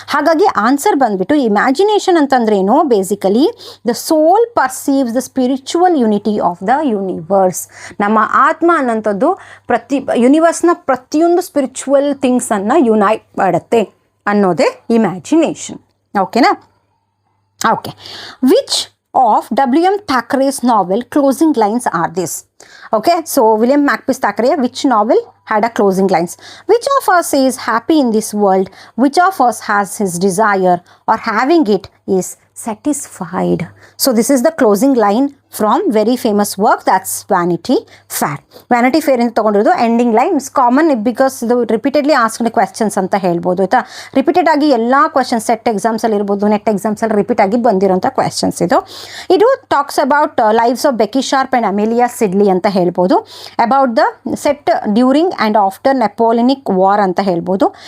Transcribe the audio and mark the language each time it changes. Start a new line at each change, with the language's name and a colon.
Kannada: ಹಾಗಾಗಿ ಆನ್ಸರ್ ಬಂದ್ಬಿಟ್ಟು
English: Imagination ಅಂತಂದ್ರೇನು, basically the soul perceives the spiritual unity of the universe.
Kannada: ನಮ್ಮ ಆತ್ಮ ಅನ್ನೋಂಥದ್ದು ಯೂನಿವರ್ಸ್ನ ಪ್ರತಿಯೊಂದು ಸ್ಪಿರಿಚುವಲ್ ಥಿಂಗ್ಸನ್ನು ಯುನೈಟ್ ಮಾಡುತ್ತೆ ಅನ್ನೋದೇ ಇಮ್ಯಾಜಿನೇಷನ್.
English: ಓಕೆನಾ? Okay. Which of W.M. Thackeray's novel closing lines are this? Okay, so William Makepeace Thackeray, which novel had a closing lines? Which of us is happy in this world? Which of us has his desire, or having it is satisfied? So this is the closing line from very famous work, that's Vanity Fair.
Kannada: Vanity Fair ಇಂದ ತಗೊಂಡಿರೋದು ending line.
English: it's common because
Kannada: ಇದು repeatedly asked questions ಅಂತ ಹೇಳ್ಬೋದು ಆಯಿತಾ. Repeated ಆಗಿ ಎಲ್ಲ questions set ಎಕ್ಸಾಮ್ಸಲ್ಲಿ ಇರ್ಬೋದು, net ಎಕ್ಸಾಮ್ಸಲ್ಲಿ repeat ಆಗಿ ಬಂದಿರೋಂಥ ಕ್ವೆಶನ್ಸ್ ಇದು
English: talks about lives of Becky Sharp and Amelia Sedley
Kannada: ಅಂತ ಹೇಳ್ಬೋದು.
English: About the set during and after Napoleonic war ಅಂತ ಹೇಳ್ಬೋದು.